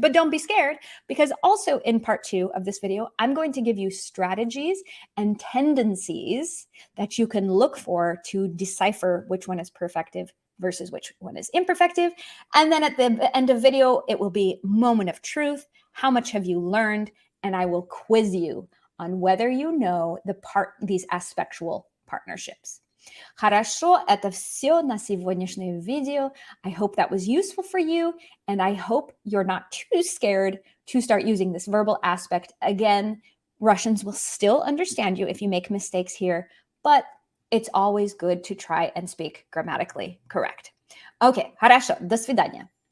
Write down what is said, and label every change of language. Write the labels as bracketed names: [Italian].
[English] But don't be scared, because also in part 2 of this video, I'm going to give you strategies and tendencies that you can look for to decipher which one is perfective versus which one is imperfective. And then at the end of video, it will be moment of truth. How much have you learned? And I will quiz you on whether you know these aspectual partnerships. [Russian] Хорошо, это все на сегодняшнее видео. [English] I hope that was useful for you, and I hope you're not too scared to start using this verbal aspect. Again, Russians will still understand you if you make mistakes here, but it's always good to try and speak grammatically correct. Okay, [Russian] хорошо, до свидания.